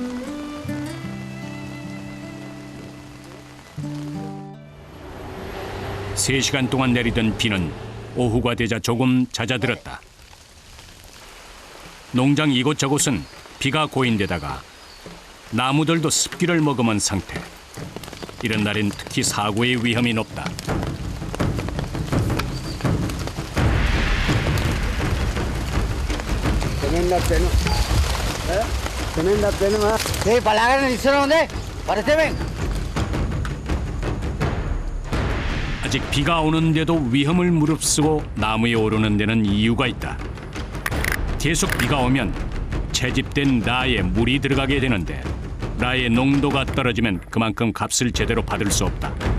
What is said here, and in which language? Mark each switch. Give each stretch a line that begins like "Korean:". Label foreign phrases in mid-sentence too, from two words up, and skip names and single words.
Korean: 세 시간 동안 내리던 비는 오후가 되자 조금 잦아들었다. 농장 이곳저곳은 비가 고인 데다가 나무들도 습기를 머금은 상태. 이런 날엔 특히 사고의 위험이 높다.
Sinhala: ඒ බලාගෙන ඉස්සර හොඳේ පරිස්සමෙන්
Korean: 아직 비가 오는데도 위험을 무릅쓰고 나무에 오르는 데는 이유가 있다. 계속 비가 오면 채집된 라에 물이 들어가게 되는데 라의 농도가 떨어지면 그만큼 값을 제대로 받을 수 없다.